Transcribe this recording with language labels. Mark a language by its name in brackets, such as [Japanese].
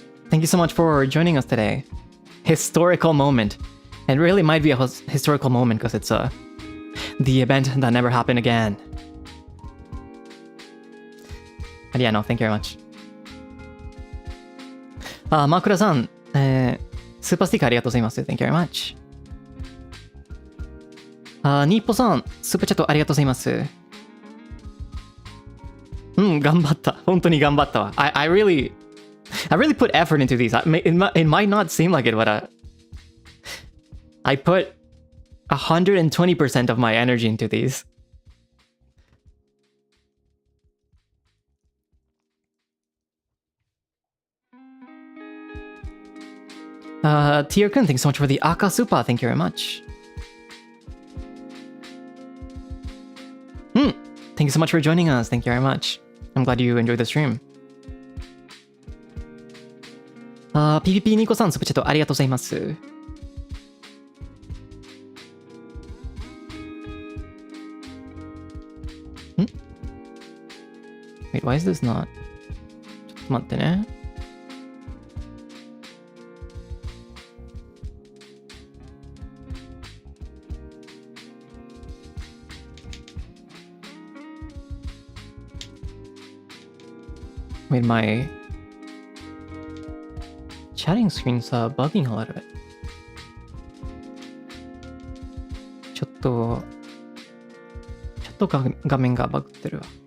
[English] Thank you so much for joining us today. Historical moment. It really might be a historical moment because it's the event that never happened again. And yeah, no, thank you very much. [Japanese] マクラさん、スーパースティッカーありがとうございます。 [English] Thank you very much. [Japanese] ニッポさん、スーパーチャットありがとうございます。頑張った。本当に頑張ったわ。 [English] I really put effort into these. It might not seem like it, but I put 120% of my energy into these. Tier-kun, thanks so much for the Aka Super. Thank you very much. Thank you so much for joining us. Thank you very much. I'm glad you enjoyed the stream. [Japanese] PPP ニコさん、スプチャットありがとうございます。 [English] Wait, why is this not? [Japanese] ちょっと待ってね。 [English] Wait, my chatting screen's bugging a little bit. [Japanese] ちょっと画面がバグってるわ。